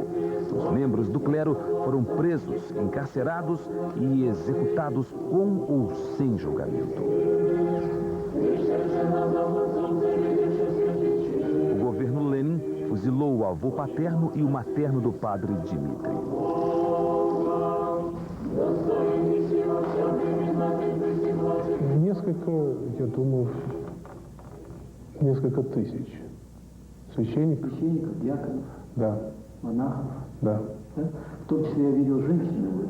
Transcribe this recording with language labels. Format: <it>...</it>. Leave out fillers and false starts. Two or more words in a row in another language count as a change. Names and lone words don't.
<pt>Os membros do clero foram presos, encarcerados e executados com ou sem julgamento. O governo Lenin fuzilou o avô paterno e o materno do padre Dmitri.</pt> <ru>Я думаю, несколько тысяч священников. Священников, диаконов? Да. Монахов? Да. В том числе я видел женщины были?</ru>